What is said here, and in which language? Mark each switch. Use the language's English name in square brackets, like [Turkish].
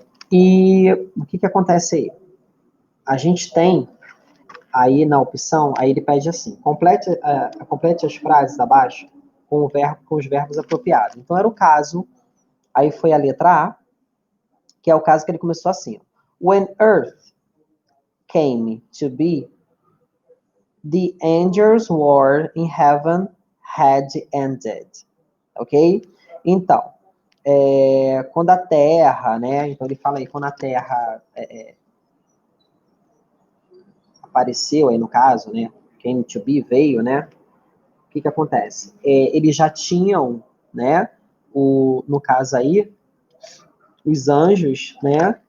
[Portuguese] E o que acontece aí? A gente tem aí na opção, aí ele pede assim, complete as frases abaixo com os verbos apropriados. Então era o caso, aí foi a letra A, que é o caso que ele começou assim. [English] When Earth came to be, the angels' war in heaven had ended. [Portuguese] Ok? Então, quando a Terra, né? Então ele fala aí, quando a Terra apareceu aí no caso, né? [English] Came to be, [Portuguese] veio, né? O que acontece? Eles já tinham, né? No caso aí, os anjos, né?